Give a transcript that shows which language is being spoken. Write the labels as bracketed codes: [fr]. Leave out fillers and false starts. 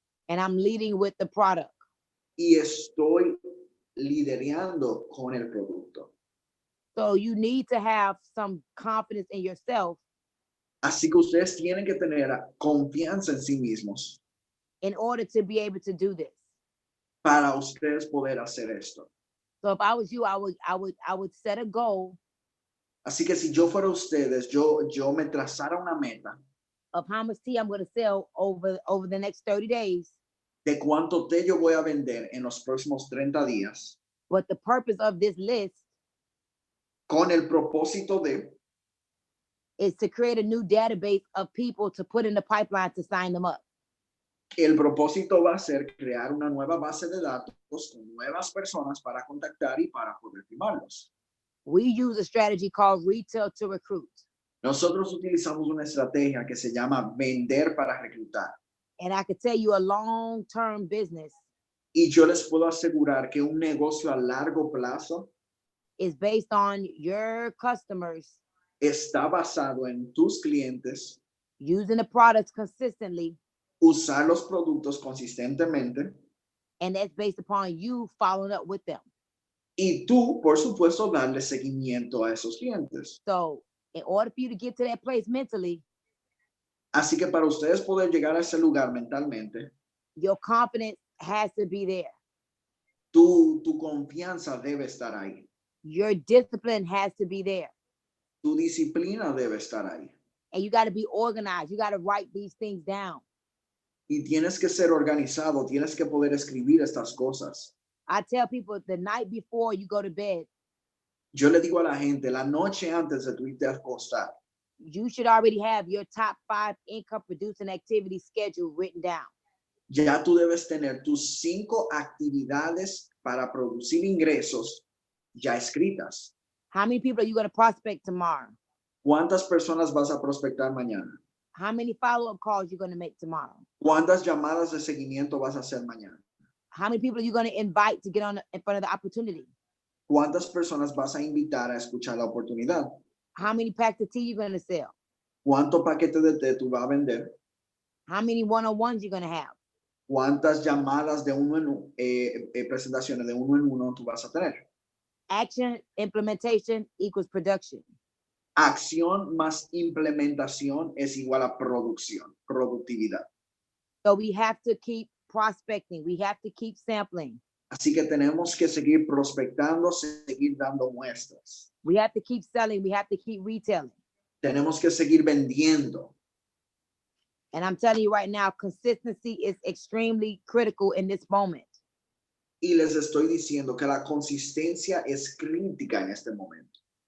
[en] And I'm leading with the product. [es] Y estoy liderando con el producto. [en] So you need to have some confidence in yourself [es] Así que ustedes tienen que tener confianza en sí mismos [en] in order to be able to do this. [es] para ustedes poder hacer esto. [en] So if I was you, I would set a goal [es] Así que si yo fuera ustedes, yo me trazara una meta [en] of how much tea I'm going to sell over the next 30 days. [es] de cuánto té yo voy a vender en los próximos 30 días, [en] But the purpose of this list [es] con el propósito de [en] is to create a new database of people to put in the pipeline to sign them up. [es] el propósito va a ser crear una nueva base de datos con nuevas personas para contactar y para poder firmarlos. [en] We use a strategy called retail to recruit. [es] Nosotros utilizamos una estrategia que se llama vender para reclutar. [en] And I could tell you a long-term business [es] Y yo les puedo asegurar que un negocio a largo plazo [en] is based on your customers [es] está basado en tus clientes, [en] using the products consistently, [es] usar los productos consistentemente [en] and that's based upon you following up with them. [es] y tú, por supuesto, darle seguimiento a esos clientes. [en] So in order for you to get to that place mentally, [es] Así que para ustedes poder llegar a ese lugar mentalmente, [en] your confidence has to be there. [es] tu confianza debe estar ahí. [en] Your discipline has to be there. [es] Tu disciplina debe estar ahí. [en] And you got to be organized. You got to write these things down. [es] Y tienes que ser organizado, tienes que poder escribir estas cosas. [en] I tell people the night before you go to bed, [es] Yo le digo a la gente, la noche antes de tu irte a acostar, [en] you should already have your top 5 income producing activities schedule written down. [es] ya tú debes tener tus 5 actividades para producir ingresos ya escritas. [en] How many people are you going to prospect tomorrow? [es] ¿Cuántas personas vas a prospectar mañana? [en] How many follow-up calls you're going to make tomorrow? [es] ¿Cuántas llamadas de seguimiento vas a hacer mañana? [en] How many people are you going to invite to get in front of the opportunity? [es] ¿Cuántas personas vas a invitar a escuchar la oportunidad? [en] How many packs of tea you're going to sell? [es] ¿Cuánto paquete de té tú vas a vender? [en] How many one-on-ones you're going to have? [es] ¿Cuántas llamadas de uno en presentaciones de uno en uno tú vas a tener? [en] Action implementation equals production. [es] Acción más implementación es igual a producción, productividad. [en] So we have to keep prospecting. We have to keep sampling. [es] Así que tenemos que seguir prospectando, seguir dando muestras. [en] We have to keep selling. We have to keep retailing. [es] Tenemos que seguir vendiendo. [en] And I'm telling you right now, consistency is extremely critical in this moment. [es] Y les estoy diciendo que la consistencia es crítica en este momento.